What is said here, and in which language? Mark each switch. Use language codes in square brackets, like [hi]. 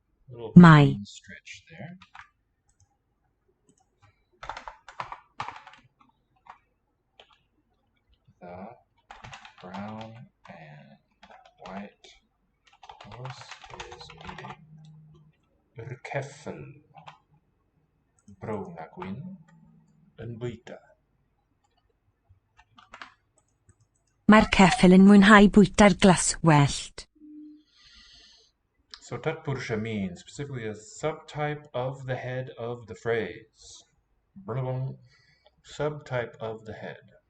[en] Little brain stretch there. The brown and white horse is eating. [cy] Ceffyl brown a gwyn yn bwyta. Mae'r ceffyl yn mwynhau bwyta'r glaswellt. [en] So tatpursha means specifically a subtype of the head of the phrase. Subtype of the head.